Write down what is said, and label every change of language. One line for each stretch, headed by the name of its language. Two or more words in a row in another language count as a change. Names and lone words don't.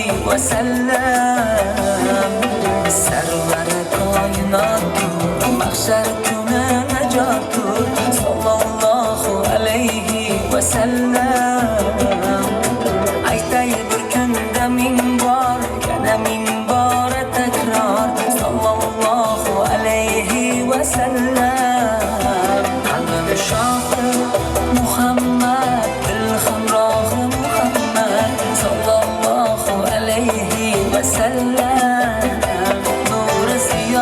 Persian: وسلم سرور کائنات محشر کنه نجات صلی الله علیه وسلم
Uzbek: aytay bir kunda ming bor yana ming bor takror
Arabic: صلى الله عليه وسلم
Uzbek: qalbim shohi Muhammad dil hamrohi Muhammad
Arabic: صلى الله عليه وسلم
Uzbek: nuri ziyo